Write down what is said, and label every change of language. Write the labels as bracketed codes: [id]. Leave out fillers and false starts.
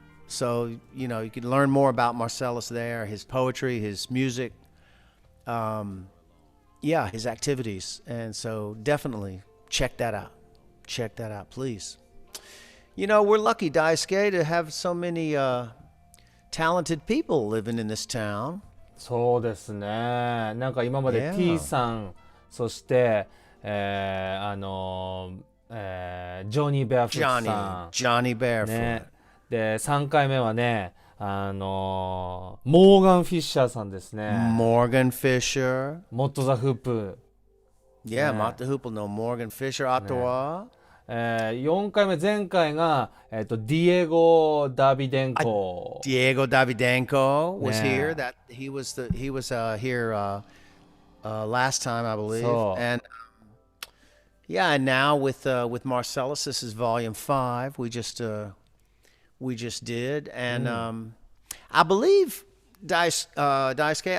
[en] So, you can learn more about Marcellus there, his poetry, his music, his activities. And so definitely check that out. Check that out, please. We're lucky, Daisuke, to have so many talented people living in this town. [ja] そうですね。なんか今まで T さんそして、ジョニー・ベアフットさん。ジョニー・ベアフット、ね。で、3回目はね、モーガン・フィッシャーさんですね。モーガン・フィッシャー。モット・ザ・フープ。 Yeah, モット・フープのモーガン・フィッシャー。あとは、 4回目、前回が、ディエゴ・ダビデンコ。 [en] Diego Davidenko was here. That he was here last time, I believe. And yeah, and now with Marcellus, this is volume 5. We just did, and I believe Daisuke.